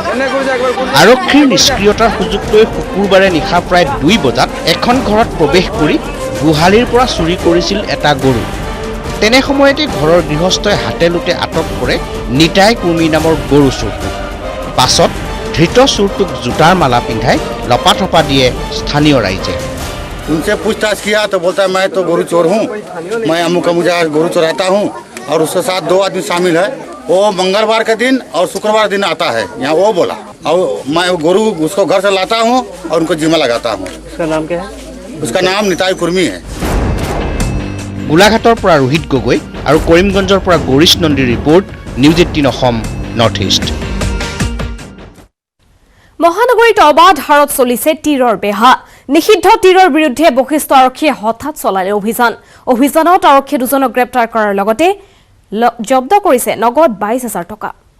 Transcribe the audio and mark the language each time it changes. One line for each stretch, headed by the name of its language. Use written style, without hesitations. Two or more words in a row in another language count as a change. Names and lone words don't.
Assamese: আৰক্ষীৰ নিষ্ক্ৰিয়তাৰ সুযোগ লৈ শুকুৰবাৰে নিশা প্ৰায় 2 বজাত এখন ঘৰত প্ৰৱেশ কৰি গোহালিৰ পৰা চুৰি কৰিছিল এটা গৰু। তেনে সময়তে ঘৰৰ গৃহস্থই হাতেলোতে আটক কৰে নিতাই কুৰ্মী নামৰ গৰু চোৰটো। পাছত ধৃত চোৰটোক জোতাৰ মালা পিন্ধাই লপাথপা দিয়ে স্থানীয় ৰাইজে।
Hindi: उनसे पूछताछ किया तो बोलता है मैं तो गोरू चोर हूँ, मैं अमुक मुझे गोरू चोराता हूँ और उसके साथ 2 आदमी शामिल है। वो मंगलवार के दिन और शुक्रवार दिन आता है यहाँ, वो बोला। और मैं गोरू उसको घर से लाता हूँ और उनको जिम्मा लगाता हूँ। उसका नाम क्या है? उसका नाम निताई कुर्मी है।
Assamese: গোলাঘাটৰ পৰা ৰোহিত গগৈ আৰু কৰিমগঞ্জৰ পৰা গৌৰীশ নন্দীৰ ৰিপৰ্ট, নিউজ 18 অসম নৰ্থ ইষ্ট। মহানগৰীত অবাধ হাৰত চলিছে তীৰৰ বেহা। নিষিদ্ধ তীৰৰ বিৰুদ্ধে বশিষ্ঠ আৰক্ষীয়ে হঠাৎ চলালে অভিযানত আৰক্ষীয়ে 2জনক গ্ৰেপ্তাৰ কৰাৰ লগতে জব্দ কৰিছে নগদ 22,000 টকা।